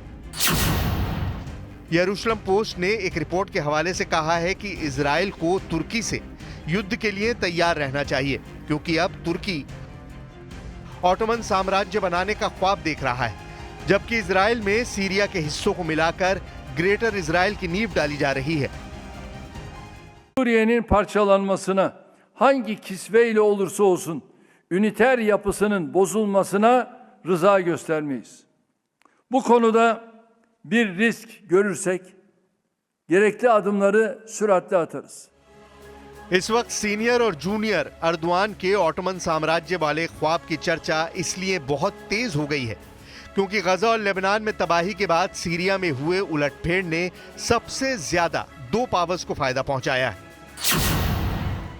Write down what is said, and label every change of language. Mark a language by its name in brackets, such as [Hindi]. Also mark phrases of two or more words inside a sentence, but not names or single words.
[Hindi] यरूशलेम पोस्ट ने एक रिपोर्ट के हवाले से कहा है कि इजराइल को तुर्की से युद्ध के लिए तैयार रहना चाहिए, क्योंकि अब तुर्की ऑटोमन साम्राज्य बनाने का ख्वाब देख रहा है, जबकि इजराइल में सीरिया के हिस्सों को मिलाकर ग्रेटर इजराइल की नींव डाली जा रही है। [Turkish] Suriye'nin parçalanmasına hangi kisveyle olursa olsun üniter yapısının bozulmasına rıza göstermeyiz. Bu konuda bir risk görürsek gerekli adımları süratle atarız. [Hindi] इस वक्त सीनियर और जूनियर अर्दोआन के ऑटोमन साम्राज्य वाले ख्वाब की चर्चा इसलिए बहुत तेज हो गई है क्योंकि गजा और लेबनान में तबाही के बाद सीरिया में हुए उलटफेर ने सबसे ज्यादा 2 पावर्स को फायदा पहुंचाया है।